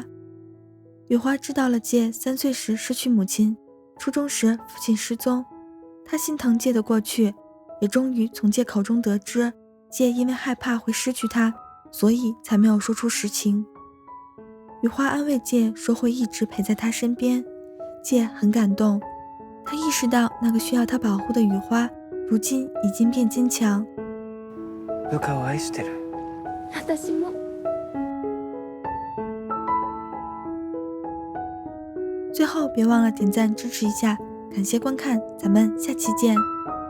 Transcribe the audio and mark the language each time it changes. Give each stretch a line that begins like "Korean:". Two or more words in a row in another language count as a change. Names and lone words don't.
Chinese: 雨花知道了介3岁时失去母亲，初中时父亲失踪，他心疼介的过去，也终于从介口中得知介因为害怕会失去他，所以才没有说出实情。雨花安慰介说会一直陪在他身边，介很感动，他意识到那个需要他保护的雨花如今已经变坚强。
Japanese: 部下を愛してる。私も。
Chinese: 最后别忘了点赞支持一下，感谢观看，咱们下期见。